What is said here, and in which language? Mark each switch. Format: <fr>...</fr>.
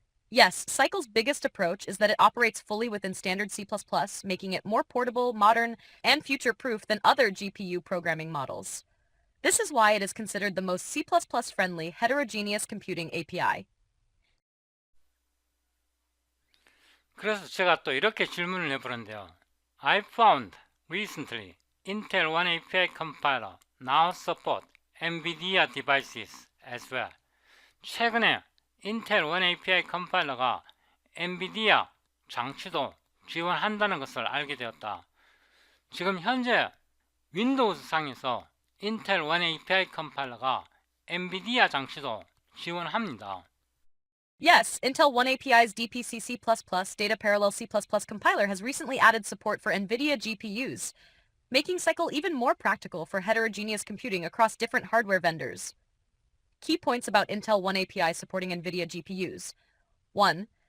<en>Yes, Cycle's biggest approach is that it operates fully within standard C++, making it more portable, modern, and future-proof than other GPU programming models. This is why it is considered the most C++-friendly heterogeneous computing API.</en> <ko>그래서 제가 또 이렇게 질문을 해보는데요.</ko> <en>I found recently Intel One API compiler now support NVIDIA devices as well.</en> <ko>최근에 인텔 One API 컴파일러가 엔비디아 장치도 지원한다는 것을 알게 되었다. 지금 현재 윈도우즈 상에서 인텔 One API 컴파일러가 엔비디아 장치도 지원합니다.</ko> <en>Yes, Intel One API's DPC C++ Data Parallel C++ compiler has recently added support for NVIDIA GPUs, making Cycle even more practical for heterogeneous computing across different hardware vendors. Key points about Intel One API supporting NVIDIA GPUs. 1.</en>